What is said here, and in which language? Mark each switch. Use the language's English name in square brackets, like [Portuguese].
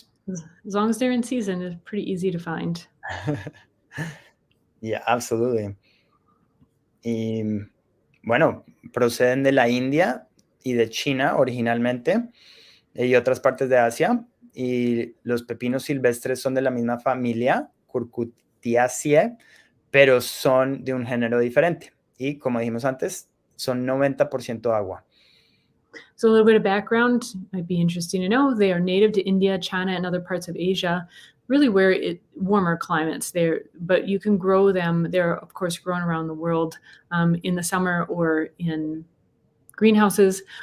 [English] As long as they're in season, it's pretty easy to find. Yeah, absolutely. [Spanish] Y bueno, proceden de la India y de China originalmente y otras partes de Asia. Y los pepinos silvestres son de la misma familia, Curcutiaceae, pero son de un género diferente. Y como dijimos antes, son 90% agua. [English] So a little bit of background might be interesting to know. They are native to India, China, and other parts of Asia, really where warmer climates there, but you can grow them. They're, of course, grown around the world in the summer or in greenhouses.